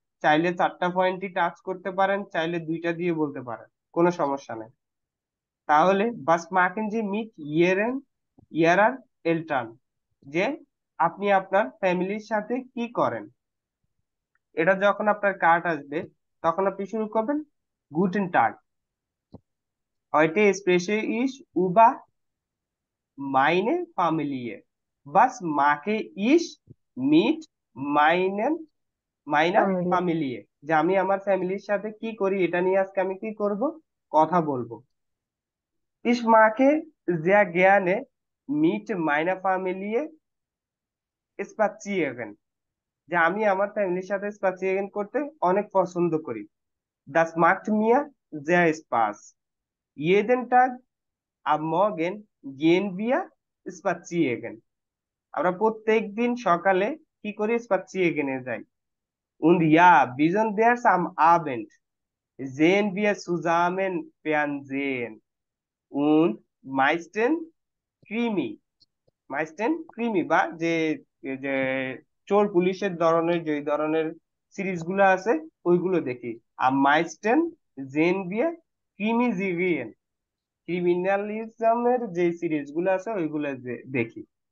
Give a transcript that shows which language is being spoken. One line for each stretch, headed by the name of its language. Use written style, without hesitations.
Bangla: চাইলে 4টা পয়েন্টই টাচ করতে পারেন, চাইলে 2টা দিয়ে বলতে পারেন, কোনো সমস্যা নেই। তাহলে
German: বাস মাকেন যে মিট ইয়েরেন ইয়ারার এলটান,
Bangla: যে আপনি আপনার ফ্যামিলির সাথে কি করেন। এটা যখন আপনার কার্ড আসবে, তখন আপনি শুরু করবেন
German: গুটেন টাগ। Heute spreche ich über meine Familie। Was mache ich mit meiner
Bangla: family.
German: Familie।
Bangla: যে আমি আমার ফ্যামিলির সাথে কি করি, এটা নিয়ে আজকে আমি কি করব, কথা বলবো।
German: Ich mache sehr gerne mit meiner Familie spazieren।
Bangla: যে আমি আমার ফ্যামিলির সাথে spazieren করতে অনেক পছন্দ করি।
German: Das macht mir sehr Spaß। Jeden Tag am Morgen gehen wir spazieren।
Bangla: আমরা প্রত্যেক দিন সকালে কি করি, spazieren যাই।
German: Und ja, besonders am Abend sehen wir zusammen Fernsehen und meistens Krimi। মাইস্টেন ক্রিমি,
Bangla: বা যে যে চোর পুলিশের ধরনের, যে ধরনের সিরিজ গুলো আছে ওইগুলো দেখি। আর
German: মাইস্টেন জেন বিয়ে ক্রিমি জিরিয়েন,
Bangla: ক্রিমিনালিজমের যে সিরিজ গুলো আছে ওইগুলো দেখি।